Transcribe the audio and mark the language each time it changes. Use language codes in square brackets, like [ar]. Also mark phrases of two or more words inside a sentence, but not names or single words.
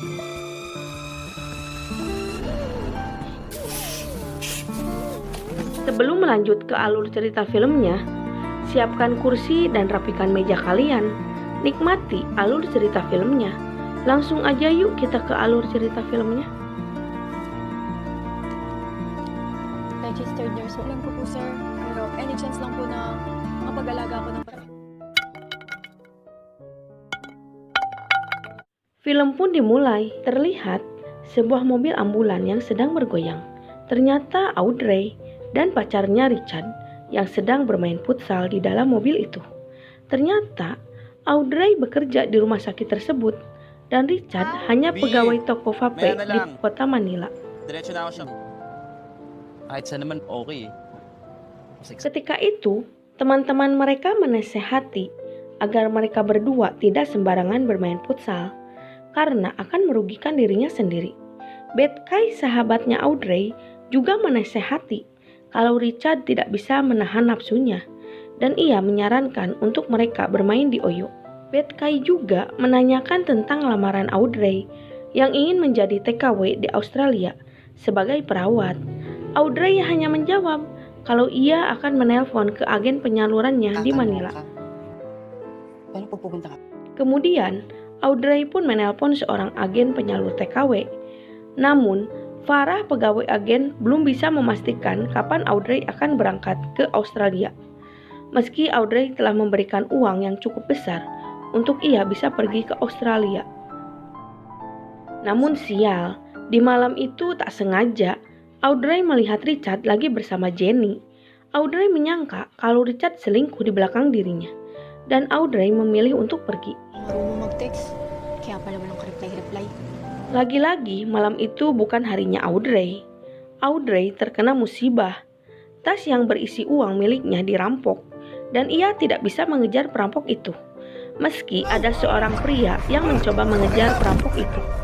[id] Sebelum melanjut ke alur cerita filmnya, siapkan kursi dan rapikan meja kalian. Nikmati alur cerita filmnya. Langsung aja yuk kita ke alur cerita filmnya. [en] Registered nurse [tl] lang po sir. Pero [en] any chance [tl] lang po na mapag-alaga ako ng [id] Film pun dimulai. Terlihat sebuah mobil ambulan yang sedang bergoyang. Ternyata Audrey dan pacarnya Richard yang sedang bermain futsal di dalam mobil itu. Ternyata Audrey bekerja di rumah sakit tersebut dan Richard hanya pegawai toko vape di kota Manila. [tl] Diretso na ako siya. Kahit saan naman okay. [id] Ketika itu, teman-teman mereka menasehati agar mereka berdua tidak sembarangan bermain futsal karena akan merugikan dirinya sendiri. Betkay, sahabatnya Audrey, juga menasehati kalau Richard tidak bisa menahan nafsunya dan ia menyarankan untuk mereka bermain di Oyo. Betkay juga menanyakan tentang lamaran Audrey yang ingin menjadi TKW di Australia sebagai perawat. Audrey hanya menjawab kalau ia akan menelpon ke agen penyalurannya di Manila. [tl] Paano pag pupunta ka? [id] Kemudian, Audrey pun menelpon seorang agen penyalur TKW. Namun, Farah, pegawai agen, belum bisa memastikan kapan Audrey akan berangkat ke Australia. Meski Audrey telah memberikan uang yang cukup besar untuk ia bisa pergi ke Australia. Namun sial, di malam itu tak sengaja Audrey melihat Richard lagi bersama Jenny. Audrey menyangka kalau Richard selingkuh di belakang dirinya dan Audrey memilih untuk pergi. [tl] marunong mag-text. Kaya pala walang ka-reply. [id] Lagi-lagi malam itu bukan harinya Audrey. Audrey terkena musibah. Tas yang berisi uang miliknya dirampok dan ia tidak bisa mengejar perampok itu. Meski ada seorang pria yang mencoba mengejar perampok itu.